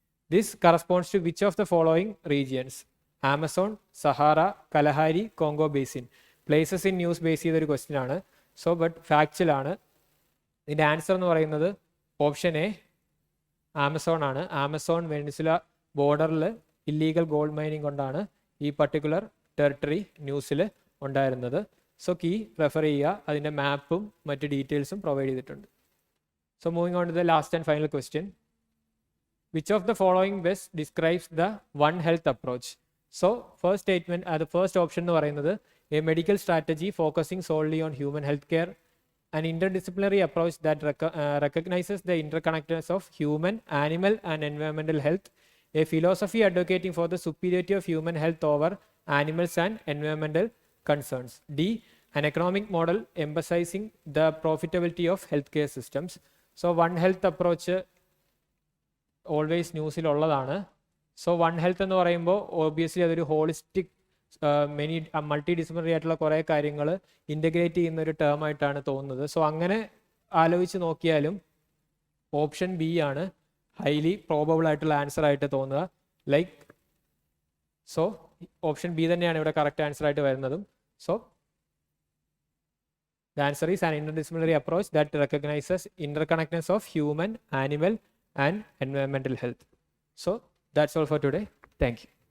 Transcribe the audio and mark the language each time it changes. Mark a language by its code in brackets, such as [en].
[en] This corresponds to which of the following regions? Amazon, Sahara, Kalahari, Congo Basin. [ml] Places in news based ചെയ്തൊരു question ആണ്. [en] So but factual ആണ്. [ml] ഇതിൻ്റെ answer എന്ന് പറയുന്നത് option A, Amazon ആണ്. Amazon Venezuela ബോർഡറിൽ illegal gold mining കൊണ്ടാണ് ഈ പർട്ടിക്കുലർ ടെറിട്ടറി ന്യൂസിൽ ഉണ്ടായിരുന്നത്. സോ കീ റെഫർ ചെയ്യുക, അതിൻ്റെ മാപ്പും മറ്റ് ഡീറ്റെയിൽസും പ്രൊവൈഡ് ചെയ്തിട്ടുണ്ട്. [en] So moving on to the last and final question, which of the following best describes the one health approach? So first statement, അത് first option എന്ന് പറയുന്നത് a medical strategy focusing solely on human health care, an interdisciplinary approach that recognizes the interconnectedness of human, animal and environmental health, A philosophy advocating for the superiority of human health over animals and environmental concerns. D. An economic model emphasizing the profitability of healthcare systems. So One Health approach always ന്യൂസിലുള്ളതാണ്. [ml] So one health എന്ന് പറയുമ്പോൾ obviously അതൊരു holistic many multi disciplinary ആയിട്ടുള്ള കുറേ കാര്യങ്ങൾ integrate ചെയ്യുന്ന ഒരു term ആയിട്ടാണ് തോന്നുന്നത്. സോ അങ്ങനെ ആലോചിച്ച് നോക്കിയാലും ഓപ്ഷൻ ബി ആണ് ഹൈലി പ്രോബബിൾ ആയിട്ടുള്ള ആൻസർ ആയിട്ട് തോന്നുക. ലൈക്ക് സോ ഓപ്ഷൻ ബി തന്നെയാണ് ഇവിടെ കറക്റ്റ് ആൻസർ ആയിട്ട് വരുന്നതും. [en] So the answer is an interdisciplinary approach that recognizes interconnectedness of human, animal, and environmental health. So that's all for today. Thank you.